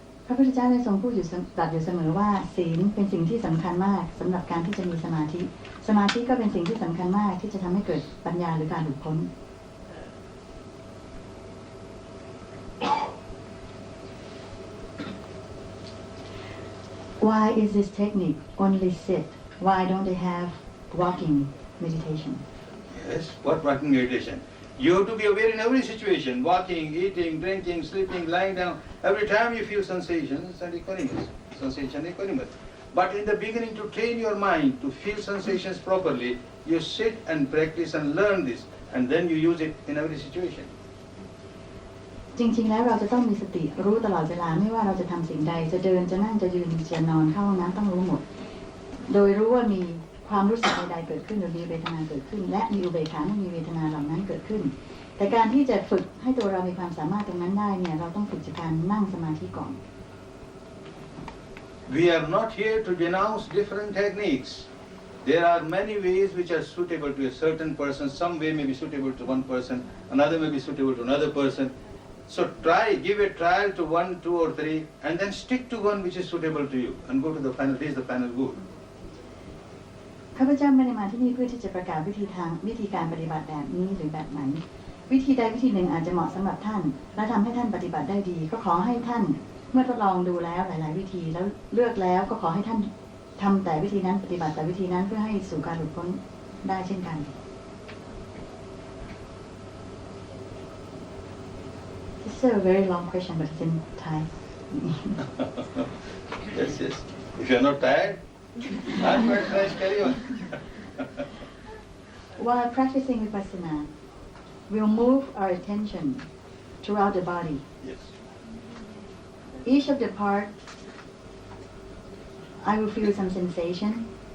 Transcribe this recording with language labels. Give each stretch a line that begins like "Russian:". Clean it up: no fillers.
Thai: พระพุทธเจ้าได้ทรงพูดอยู่ตรัสอยู่เสมอว่าศีลเป็นสิ่งที่สำคัญมากสำหรับการที่จะมีสมาธิสมาธิก็เป็นสิ่งที่สำคัญมากที่จะทำให้เกิดปัญญาหรือการหลุดพ้น
English: Why is this technique only sit? Why don't they have walking meditation? Yes, what walking meditation? You have to be aware in every situation, walking, eating, drinking, sleeping, lying down. Every time you feel sensations and equanimous, sensation equanimous. But in the beginning, to train your mind to feel sensations properly, you sit and practice and learn this, and then you use it in every situation.
Thai: จริงๆแล้วเราจะต้องมีสติรู้ตลอดเวลาไม่ว่าเราจะทำสิ่งใดจะเดินจะนั่งจะยืนจะนอนเข้าห้องน้ำต้องรู้หมดโดยรู้ว่ามีความรู้สึกใดๆเกิดขึ้นหรือมีเวทนาเกิดขึ้นและมีอุเบกขาเมื่อมีเวทนาเหล่านั้นเกิดขึ้นแต่การที่จะฝึกให้ตัวเรามีความสามารถตรงนั้นได้เนี่ยเราต้องฝึกจากการนั่งสมาธิก่อน
English: We are not here to denounce different techniques. There are many ways which are suitable to a certain person. Some way may be suitable to one person, another may be suitable to another person.So give a trial to 1, 2 or 3 and then stick to one which is suitable to you and go to the final, this is the final goal.
Thai: ข้าพเจ้าไม่ได้มาที่นี่เพื่อที่จะประกาศวิธีการปฏิบัติแบบนี้หรือแบบไหนวิธีใดวิธีหนึ่งอาจจะเหมาะสำหรับท่านและทำให้ท่านปฏิบัติได้ดีก็ขอให้ท่านเมื่อทดลองดูแล้วหลายๆวิธีแล้วเลือกแล้วก็ขอให้ท่านทำแต่วิธีนั้นปฏิบัติแต่วิธีนั้นเพื่อให้สู่การหลุดพ้นได้เช่นกัน
English: It's a very long question, but it's in Thai. Yes. If you are not tired, Not quite right, carry on. While practicing vipassana, we'll move our attention throughout the body. Yes. Each of the part, I will feel some sensation.